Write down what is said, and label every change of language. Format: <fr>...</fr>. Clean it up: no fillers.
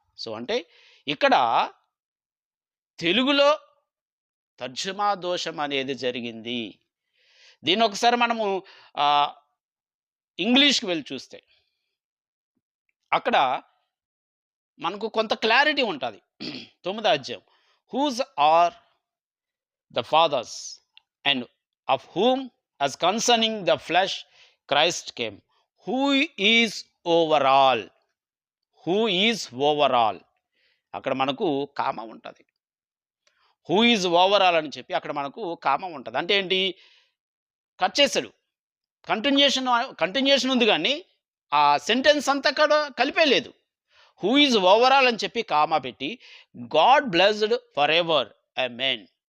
<te>So అంటే ఇక్కడ తెలుగులో తర్జుమా దోషం అనేది జరిగింది. దీన్ని ఒకసారి మనము ఇంగ్లీష్కి వెళ్ళి చూస్తే అక్కడ మనకు కొంత క్లారిటీ ఉంటుంది. 9వ అధ్యాయం,</te> <en>Whose are the fathers and of whom as concerning the flesh Christ came, who is over all, who is over all.</en> <te>అక్కడ మనకు కామ ఉంటుంది.</te> <en>who is over all</en> <te>అని చెప్పి అక్కడ మనకు కామ ఉంటుంది. అంటే ఏంటి, కట్ చేశాడు. కంటిన్యూషన్ ఉంది కానీ ఆ సెంటెన్స్ అంతా కూడా కలిపేలేదు.</te> <en>who is over all</en> <te>అని చెప్పి</te> <en>Comma పెట్టి God blessed for ever amen.</en>